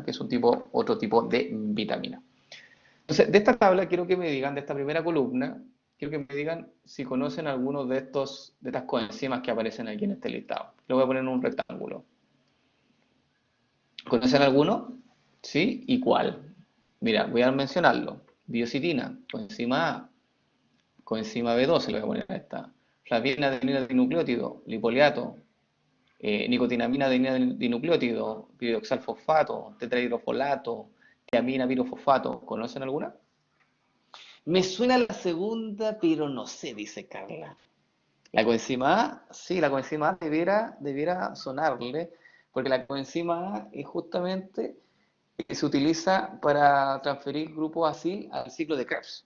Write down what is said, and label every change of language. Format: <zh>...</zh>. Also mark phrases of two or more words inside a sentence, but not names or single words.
<es>Que es otro tipo de vitamina. Entonces, de esta tabla quiero que me digan, de esta primera columna, quiero que me digan si conocen algunos de estas coenzimas que aparecen aquí en este listado. Lo voy a poner en un rectángulo. ¿Conocen alguno? ¿Sí? ¿Y cuál? Mira, voy a mencionarlo. Biocitina, coenzima A, coenzima B12, le voy a poner a esta. Flavina adenina dinucleótido, lipoliato, nicotinamina adenina dinucleótido, piroxalfosfato, tetrahidrofolato, tiamina pirofosfato. ¿Conocen alguna? Me suena la segunda, pero no sé, dice Carla. La coenzima A, sí, la coenzima A debiera sonarle, porque la coenzima A es justamente que se utiliza para transferir grupos acil al ciclo de Krebs.</es>